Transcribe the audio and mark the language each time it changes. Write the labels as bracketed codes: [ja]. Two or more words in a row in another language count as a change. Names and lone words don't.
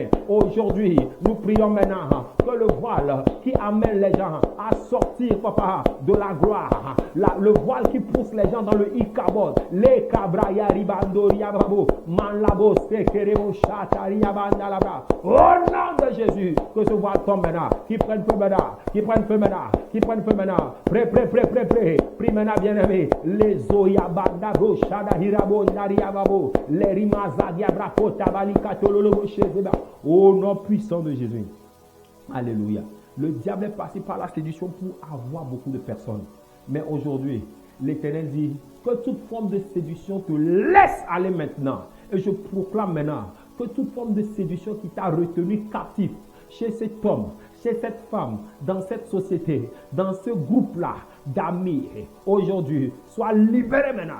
[fr] Aujourd'hui, nous prions maintenant que le voile qui amène les gens à sortir, papa, de la gloire, le voile qui pousse les gens dans le Ikabod, les Kabraya Ribandoria Bravo, Manlabo Sekerebo Chataria Bandalabra. Au nom de Jésus, que ce voile tombe maintenant, qui prenne feu maintenant, qui prenne feu maintenant, qui prenne feu maintenant. Prêt. Prie maintenant, bien-aimé. Les Zoyabanda Roshada Hirabo Nariababo, les Rimazadia Brako Tabali Katololobo Shezeba. Au nom puissant de Jésus. Alléluia. Le diable est passé par la séduction pour avoir beaucoup de personnes. Mais aujourd'hui, l'Éternel dit que toute forme de séduction te laisse aller maintenant. Et je proclame maintenant que toute forme de séduction qui t'a retenu captif chez cet homme, chez cette femme, dans cette société, dans ce groupe-là d'amis, aujourd'hui, sois libéré maintenant.